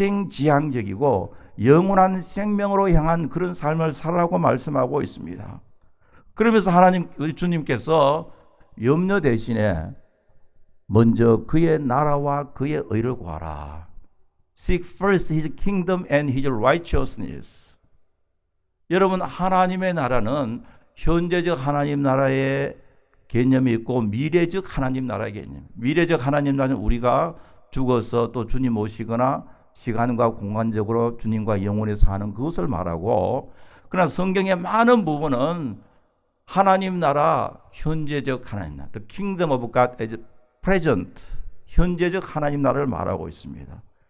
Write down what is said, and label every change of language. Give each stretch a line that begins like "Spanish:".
Korean: 영생지향적이고 영원한 생명으로 향한 그런 삶을 살아라고 말씀하고 있습니다. 그러면서 우리 주님께서 염려 대신에 먼저 그의 나라와 그의 의를 구하라.
English: Seek first his kingdom and his righteousness.
Korean: 여러분, 하나님의 나라는 현재적 하나님 나라의 개념이 있고 미래적 하나님 나라의 개념. 미래적 하나님 나라는 우리가 죽어서 또 주님 오시거나 시간과 공간적으로 주님과 영원히 사는 그것을 말하고, 그러나 성경의 많은 부분은 하나님 나라, 현재적 하나님 나라,
English: The Kingdom of God as present,
Korean: 현재적 하나님 나라를 말하고 있습니다.